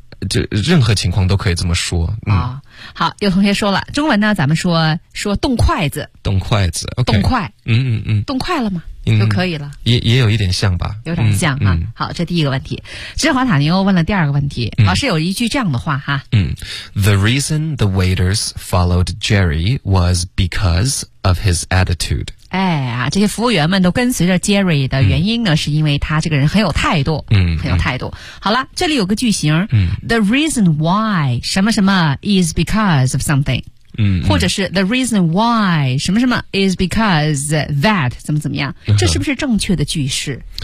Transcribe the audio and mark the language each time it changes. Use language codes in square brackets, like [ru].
[zh] 这任何情况都可以这么说啊、嗯哦！好，有同学说了，中文呢，咱们说动筷子，动筷子， okay、动筷，嗯嗯嗯，动筷了吗？嗯、就可以了，也有一点像吧，有点像、嗯、啊、嗯。好，这第一个问题，芝华塔尼欧问了第二个问题、嗯，老师有一句这样的话哈， [en] 嗯 ，The reason the waiters followed Jerry was because of his attitude。 [zh] 哎呀，这些服务员们都跟随着 Jerry 的原因呢、嗯、是因为他这个人很有态度，嗯，很有态度。好了，这里有个句型，嗯 [en] ,the reason why [zh] 什么什么 [en] is because of something, 嗯， [zh] 或者是 [en] the reason why [zh] 什么什么 [en] is because that, [zh] 怎么怎么样，这是不是正确的句式？